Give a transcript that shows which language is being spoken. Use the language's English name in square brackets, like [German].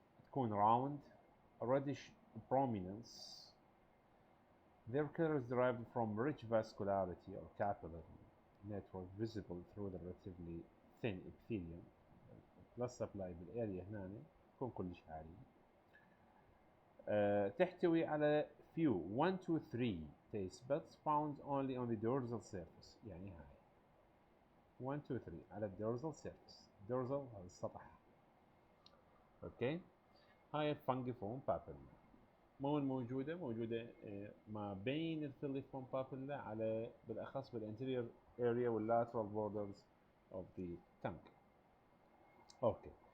[Arabic] تكون [English] round, reddish prominence. Their color is derived from rich vascularity or capillary network visible through the relatively thin epithelium. blood supply [Arabic] بالاريا هنا تكون كلش عالية. تحتوي على [English] few 1 to 3 taste buds found only on the dorsal surface. [Arabic] يعني هاي [English] 1 to 3 على dorsal surface. [Arabic] dorsal هذا السطح. اوكي. هاي الفنجيفورم بابيلا موجودة ما بين الفيليفورم بابيلا على بالأخص بالانتيريور area واللاترال [English] borders of the tongue. [Arabic] اوكي.